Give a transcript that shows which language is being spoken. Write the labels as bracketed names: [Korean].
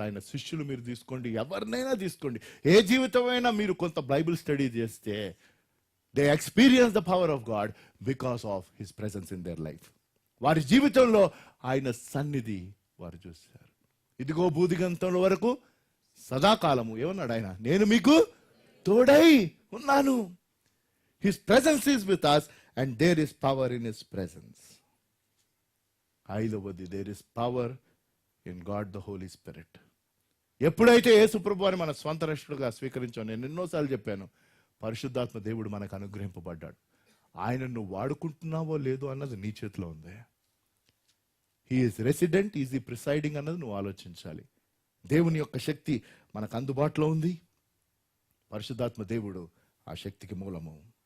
[Telugu] ఆయన శిష్యులు మీరు తీసుకోండి, ఎవరినైనా తీసుకోండి. ఏ జీవితమైనా మీరు కొంత బైబిల్ స్టడీ చేస్తే [English] They experience the power of God because of his presence in their life. [Telugu] వారి జీవితంలో ఆయన సన్నిధి వారు చూశారు. ఇదిగో భూదిగంతం వరకు సదాకాలము ఏమన్నాడు ఆయన? నేను మీకు తోడై ఉన్నాను. [English] His presence is with us and there is power in his presence. 5వది, there is power in God the Holy Spirit. [Telugu] ఎప్పుడైతే యేసు ప్రభువుని మన స్వంత రక్షకుడిగా స్వీకరించామో, నేను ఎన్నోసార్లు చెప్పాను, పరిశుద్ధాత్మ దేవుడు మనకు అనుగ్రహింపబడ్డాడు. ఆయన నువ్వు వాడుకుంటున్నావో లేదో అన్నది నీ చేతిలో ఉంది. [English] he is resident, is ఈ presiding [Telugu] అన్నది నువ్వు ఆలోచించాలి. దేవుని యొక్క శక్తి మనకు అందుబాటులో ఉంది. పరిశుద్ధాత్మ దేవుడు ఆ శక్తికి మూలము.